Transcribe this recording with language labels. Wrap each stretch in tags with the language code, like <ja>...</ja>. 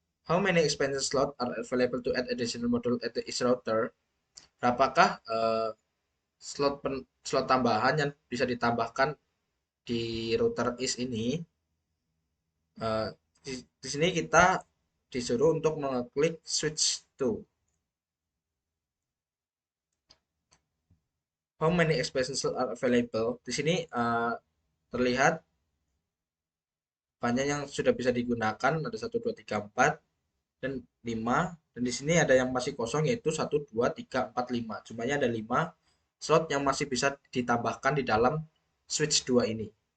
<en>How many expansion slot are available to add additional module at the each router?</en> <id>Berapakah slot tambahan yang bisa ditambahkan di router is ini? Eh, di sini kita disuruh untuk mengeklik switch to.</id> <en>How many expansion slots are available?</en> <id>Di sini terlihat banyak yang sudah bisa digunakan, ada 1, 2, 3, 4 dan 5. Dan di sini ada yang masih kosong yaitu 1, 2, 3, 4, 5. Jumlahnya ada 5 slot yang masih bisa ditambahkan di dalam switch 2 ini.</id>